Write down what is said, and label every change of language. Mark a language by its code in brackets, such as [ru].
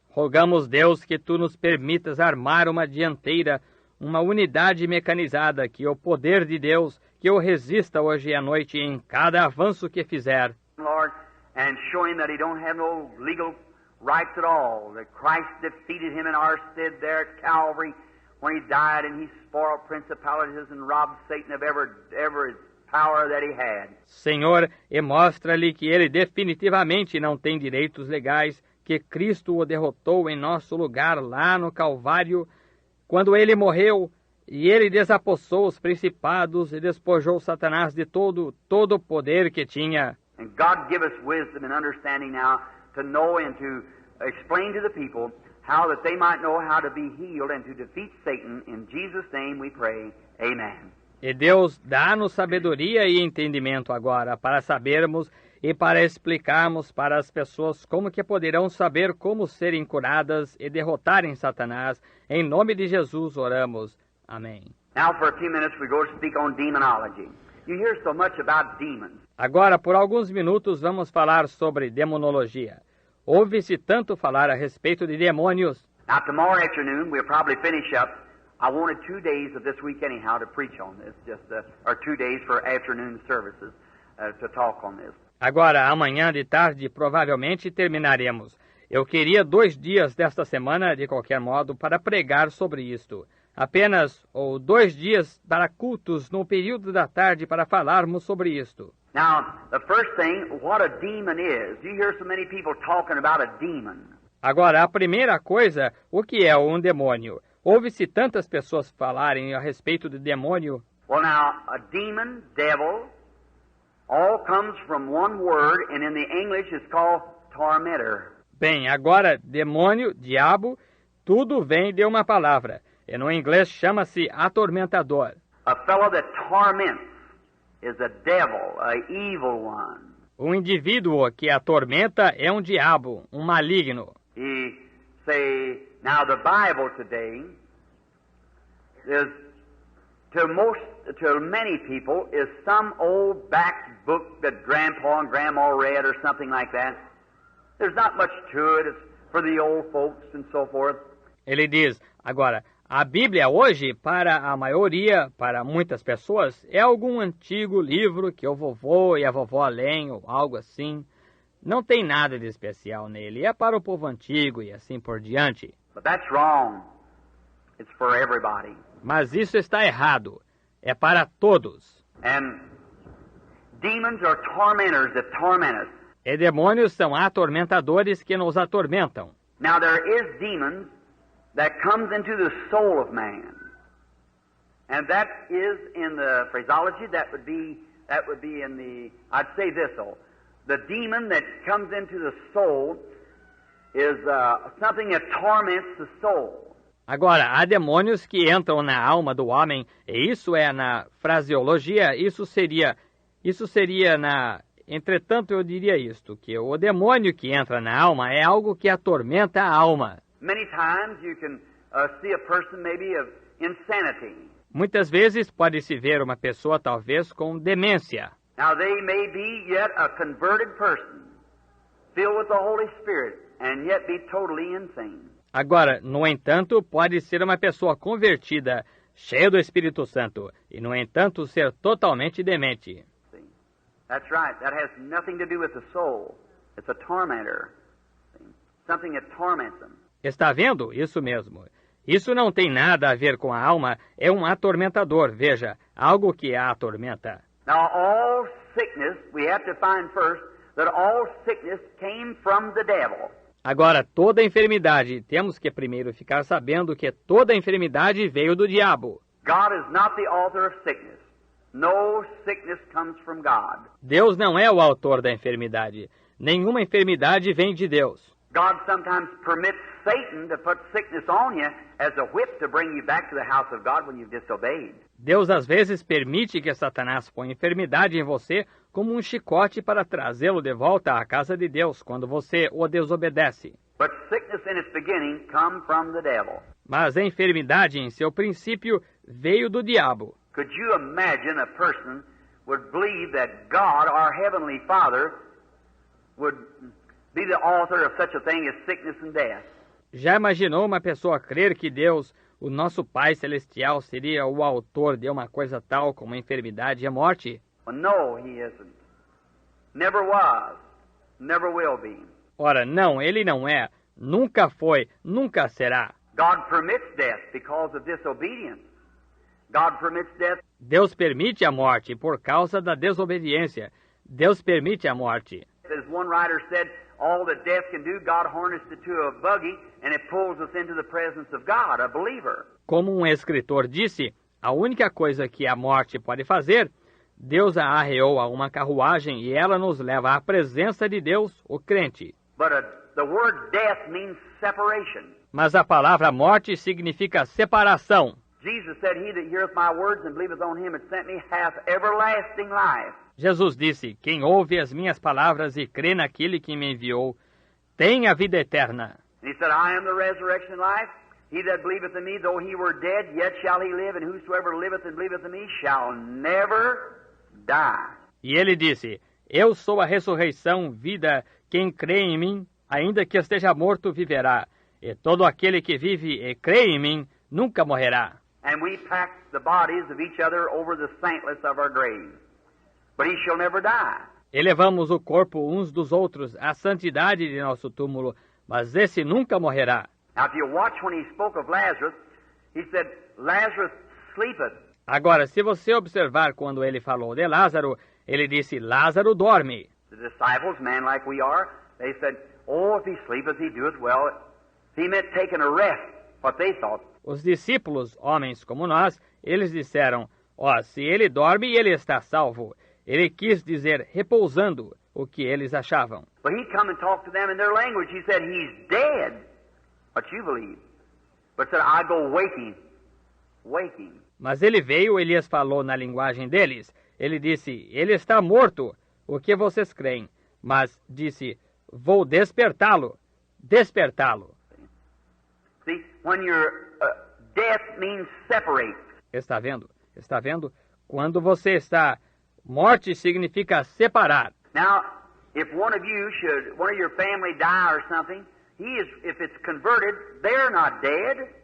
[pt] Rogamos, Deus, que Tu nos permitas armar uma dianteira, uma unidade mecanizada, que o poder de Deus, que o resista hoje à noite em cada avanço que fizer. [en] Lord, and show Him that He don't have no legal rights at all, that Christ defeated Him in our stead there at Calvary when He died and He spoiled principalities and robbed Satan of every power that he had. [pt] Senhor, e mostra-lhe que ele definitivamente não tem direitos legais, que Cristo o derrotou em nosso lugar lá no Calvário, quando ele morreu, e ele desapossou os principados e despojou Satanás de todo o poder que tinha. [en] And God give us wisdom and understanding now to know and to explain to the people how that they might know how to be healed and to defeat Satan. In Jesus' name we pray. Amen. [pt] E Deus dá-nos sabedoria e entendimento agora para sabermos e para explicarmos para as pessoas como que poderão saber como serem curadas e derrotarem Satanás. Em nome de Jesus oramos. Amém. [en] Now for a few minutes we go to speak on demonology. You hear so much about demons. [pt] Agora, por alguns minutos, vamos falar sobre demonologia. Ouve-se tanto falar a respeito de demônios. [en] Now tomorrow afternoon we'll probably finish up. I wanted 2 days of this week anyhow to preach on this, or 2 days for afternoon services to talk on this. [pt] Agora, amanhã de tarde, provavelmente terminaremos. Eu queria 2 dias desta semana, de qualquer modo, para pregar sobre isto. Apenas, ou 2 dias para cultos no período da tarde para falarmos sobre isto. [en] Now, the first thing, what a demon is. You hear so many people talking about a demon. [pt] Agora, a primeira coisa, o que é um demônio? Ouve-se tantas pessoas falarem a respeito do demônio. [en] Well, now, a demon, devil, all comes from one word, and in the English it's called tormentor. [pt] Bem, agora, demônio, diabo, tudo vem de uma palavra. E no inglês chama-se atormentador. [en] A fellow that torments is a devil, a evil one. [pt] Um indivíduo que atormenta é um diabo, um maligno. [en] He say, now the Bible today is to most to many people is some old back book that Grandpa and Grandma read or something like that. There's not much to it. It's for the old folks and so forth. [pt] Ele diz, agora, a Bíblia hoje, para a maioria, para muitas pessoas, é algum antigo livro que o vovô e a vovó leem ou algo assim. Não tem nada de especial nele. É para o povo antigo e assim por diante. [en] But that's wrong. It's for everybody. [pt] Mas isso está errado. É para todos. [en] And demons are tormentors that torment us. [pt] E demônios são atormentadores que nos atormentam. [en] Now there is demons that comes into the soul of man. And that is in the phraseology, that would be in the, I'd say this though. The demon that comes into the soul is something that torments the soul. [pt] Agora, há demônios que entram na alma do homem, e isso é na fraseologia, isso seria na... Entretanto, eu diria isto, que o demônio que entra na alma é algo que atormenta a alma. [en] Many times you can see a person maybe of insanity. [pt] Muitas vezes pode-se ver uma pessoa talvez com demência. [en] Now they may be yet a converted person, filled with the Holy Spirit, and yet be totally insane. [pt] Agora, no entanto, pode ser uma pessoa convertida, cheia do Espírito Santo, e no entanto ser totalmente demente. [en] See? That's right. That has nothing to do with the soul. It's a tormentor. See? Something that torments them. [pt] Está vendo? Isso mesmo. Isso não tem nada a ver com a alma, é um atormentador, veja, algo que a atormenta. [en] Now all sickness, we have to find first that all sickness came from the devil. [pt] Agora, toda enfermidade, temos que primeiro ficar sabendo que toda enfermidade veio do diabo. [en] God is not the author of sickness. No sickness comes from God. [pt] Deus não é o autor da enfermidade. Nenhuma enfermidade vem de Deus. [en] God sometimes permits Satan to put sickness on you as a whip to bring you back to the house of God when you've disobeyed. [pt] Deus às vezes permite que Satanás ponha enfermidade em você como um chicote para trazê-lo de volta à casa de Deus quando você o desobedece. [en] But sickness in its beginning come from the devil. [pt] Mas a enfermidade em seu princípio veio do diabo. [en] Could you imagine a person would believe that God, our Heavenly Father, would be the author of such a thing as sickness and death? [pt] Já imaginou uma pessoa crer que Deus, o nosso Pai Celestial, seria o autor de uma coisa tal como a enfermidade e a morte? [en] Well, no, He isn't. Never was. Never will be. [pt] Ora, não, ele não é. Nunca foi, nunca será. [en] God permits death because of disobedience. God permits death. [pt] Deus permite a morte por causa da desobediência. Deus permite a morte. [en] As one writer said, all that death can do, God harnessed it to a buggy and it pulls us into the presence of God, a believer. [pt] Como um escritor disse, a única coisa que a morte pode fazer, Deus a arreou a uma carruagem e ela nos leva à presença de Deus, o crente. [en] But the word death means separation. [pt] Mas a palavra morte significa separação. [en] Jesus said, he that heareth my words and believeth on him that sent me hath everlasting life. [pt] Jesus disse, quem ouve as minhas palavras e crê naquele que me enviou, tem a vida eterna. [en] And he said, I am the resurrection and life. He that believeth in me, though he were dead, yet shall he live, and whosoever liveth and believeth in me shall never die. [pt] E ele disse, eu sou a ressurreição, vida, quem crê em mim, ainda que esteja morto, viverá. E todo aquele que vive e crê em mim, nunca morrerá. [en] And we pack the bodies of each other over the saintless of our graves. But he shall never die. [pt] E levamos o corpo uns dos outros à santidade de nosso túmulo, mas esse nunca morrerá. [en] Now if you watch when he spoke of Lazarus, he said, Lazarus sleepeth. [pt] Agora, se você observar quando ele falou de Lázaro, ele disse, Lázaro dorme. [en] The disciples, man like we are, they said, oh, if he sleepeth, he doeth well. He meant taking a rest, what they thought. [pt] Os discípulos, homens como nós, eles disseram, se ele dorme, ele está salvo. Ele quis dizer repousando, o que eles achavam. [en] But he come and talked to them in their language. He said, he's dead. What you believe. But said, I go waking. Waking. [pt] Mas ele veio, Elias falou na linguagem deles. Ele disse, ele está morto, o que vocês creem? Mas disse, vou despertá-lo, despertá-lo. [en] See, when you're death means separate. [pt] Está vendo? Está vendo? Quando você está... Morte significa separar. [en] Now, if one of your family die or something, if it's converted, they're not dead.